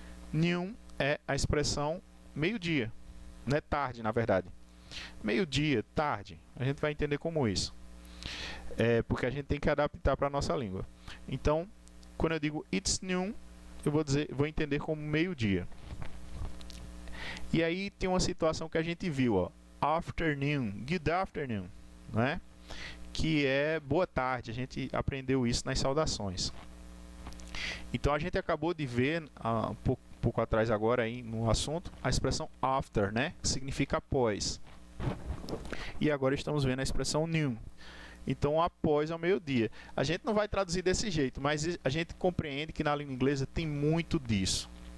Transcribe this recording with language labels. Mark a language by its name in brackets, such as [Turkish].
[Portuguese] Noon é a expressão meio-dia. Não é tarde, na verdade. Meio-dia, tarde. A gente vai entender como isso. Porque a gente tem que adaptar para a nossa língua. Então, quando eu digo [English] it's noon, [Portuguese] eu vou entender como meio-dia. E aí tem uma situação que a gente viu, ó. [English] Afternoon, good afternoon, né? [Portuguese] Que é boa tarde. A gente aprendeu isso nas saudações. Então a gente acabou de ver um pouco atrás agora aí no assunto a expressão after, né? Que significa após. E agora estamos vendo a expressão noon. Então após ao meio-dia. A gente não vai traduzir desse jeito, mas a gente compreende que na língua inglesa tem muito disso.